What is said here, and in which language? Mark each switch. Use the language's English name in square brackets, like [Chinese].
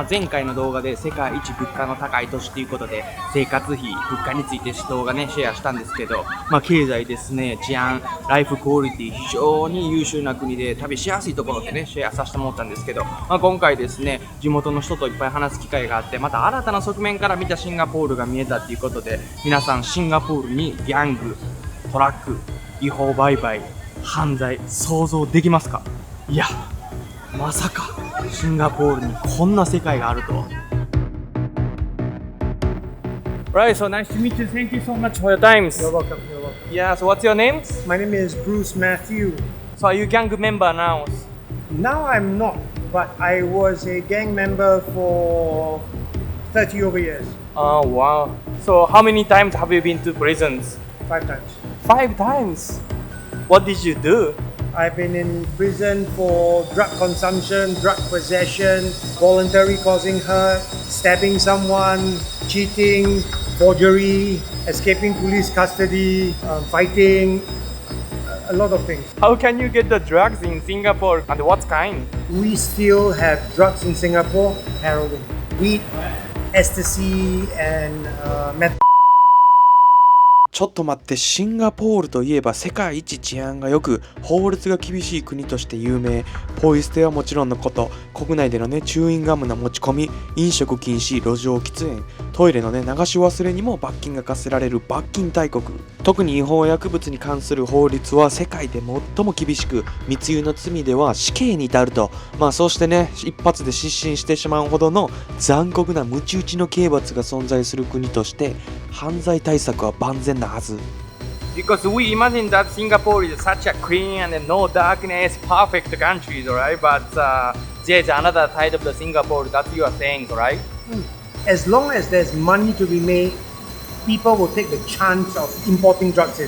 [Japanese] 前回の動画で世界一物価の高い都市ということで、生活費、物価について動画ね、シェアしたんですけど、経済ですね、治安、ライフクオリティ、非常に優秀な国で旅しやすいところでね、シェアさせてもらったんですけど、今回ですね、地元の人といっぱい話す機会があって、また新たな側面から見たシンガポールが見えたということで、皆さんシンガポールにギャング、トラック、違法売買、犯罪、想像できますか？いや、まさかシンガポールにこんな世界があるとは。 [English] Right, so nice to meet you. Thank you so much for your time. You're welcome. You're welcome. Yeah, so what's your name? My name is Bruce Matthew. So are you gang member now? Now I'm not, but I was a gang member for 30 over years. Oh wow. So how many times have you been to prisons? 5 times. 5 times. What did you do? I've been in prison for drug consumption, drug possession, voluntary causing hurt, stabbing someone, cheating, forgery, escaping police custody, fighting, a lot of things. How can you get the drugs in Singapore and what kind? We still have drugs in Singapore, heroin, weed, ecstasy, and meth. [Japanese] ちょっと待って、シンガポールといえば世界一治安が良く、法律が厳しい国として有名。ポイ捨てはもちろんのこと、国内でのチューインガムの持ち込み、飲食禁止、路上喫煙、トイレの流し忘れにも罰金が課せられる罰金大国。特に違法薬物に関する法律は世界で最も厳しく、密輸の罪では死刑に至ると。そうして一発で失神してしまうほどの残酷な鞭打ちの刑罰が存在する国として、犯罪対策は万全なはず。 [English] Because we imagine that Singapore is such a clean and no darkness, perfect country, right? But there's another side of the Singapore that you are saying, right? As long as there's money to be made, people will take the chance of importing drugs in.